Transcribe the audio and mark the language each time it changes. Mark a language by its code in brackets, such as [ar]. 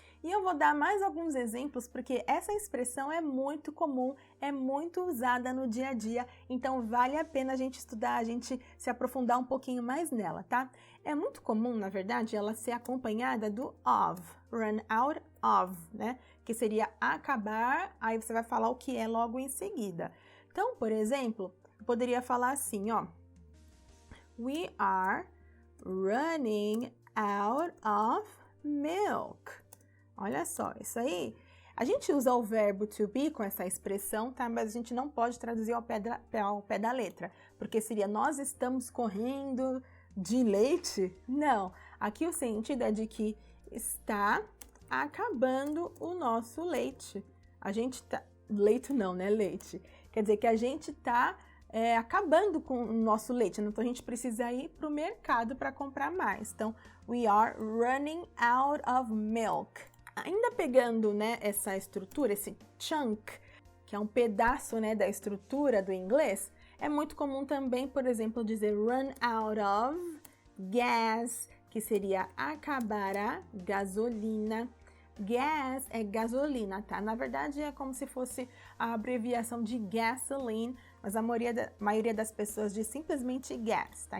[pt] E eu vou dar mais alguns exemplos, porque essa expressão é muito comum, é muito usada no dia a dia, então vale a pena a gente estudar, a gente se aprofundar um pouquinho mais nela, tá? É muito comum, na verdade, ela ser acompanhada do of, run out of, né? Que seria acabar, aí você vai falar o que é logo em seguida. Então, por exemplo, eu poderia falar assim, ó. [en] We are running out of milk. [pt] Olha só, isso aí. A gente usa o verbo to be com essa expressão, tá? Mas a gente não pode traduzir ao pé da letra, porque seria nós estamos correndo de leite? Não. Aqui o sentido é de que está acabando o nosso leite. A gente tá... Leite não, né? Leite. Quer dizer que a gente tá acabando com o nosso leite. Então, a gente precisa ir para o mercado para comprar mais. [en] Então, we are running out of milk. [pt] Ainda pegando, né, essa estrutura, esse chunk, que é um pedaço, né, da estrutura do inglês, é muito comum também, por exemplo, dizer [en] run out of gas, [pt] que seria acabar a gasolina. Gas é gasolina, tá? Na verdade, é como se fosse a abreviação de gasoline, mas a maioria das pessoas diz simplesmente gas, tá?